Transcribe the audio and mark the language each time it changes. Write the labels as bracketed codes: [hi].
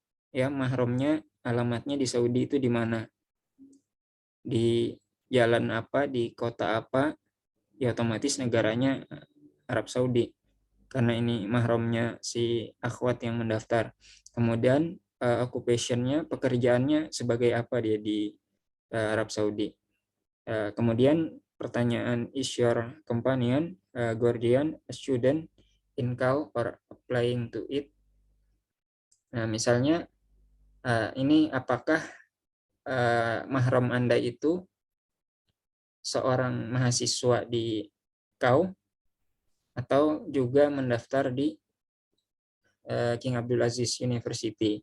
[id] Ya, mahromnya alamatnya di Saudi itu di mana? Di jalan apa, di kota apa? Ya otomatis negaranya Arab Saudi, karena ini mahromnya si akhwat yang mendaftar. Kemudian occupation-nya, pekerjaannya sebagai apa dia di Arab Saudi. Kemudian pertanyaan, [en] is your companion, guardian, a student in CAU or applying to it? [id] Nah, misalnya ini apakah mahram Anda itu seorang mahasiswa di CAU atau juga mendaftar di King Abdul Aziz University.